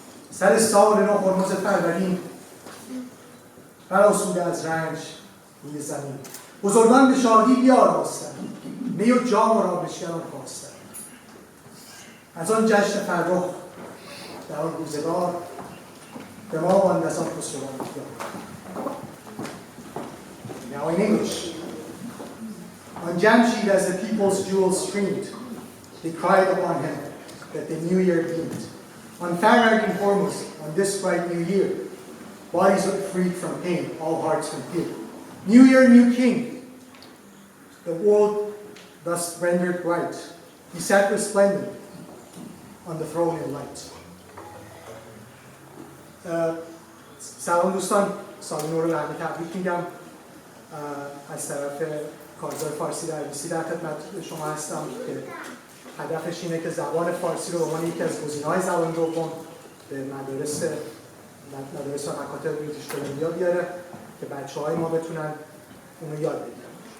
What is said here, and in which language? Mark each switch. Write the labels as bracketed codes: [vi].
[fa] سر سال نو هرمز فروردین برآسوده از رنج روی زمین. بزرگان به شادی بیاراستند، می و جام را بشکران خواستند. از آن جشن فرخ در آن روزگار به ما ماند از آن خسروان یاد. [en] Now in English. On Jamshid as the people's jewels streamed, they cried upon him that the new year beamed. On Farag and foremost, on this bright new year, bodies are freed from pain, all hearts from fear. New year, new king, the world thus rendered bright. He sat resplendent on the throne in light. [fa] سلام دوستان، سال نو رو به همه تبریک میگم. از طرف کارزار فارسی در بیسی در خدمت شما هستم که هدفش اینه که زبان فارسی رو به عنوان یکی از گزینه‌های زبان دوم به مدارس و مکاتب بریتیش کلمبیا بیاره که بچه‌های ما بتونن اونو یاد بگیرن.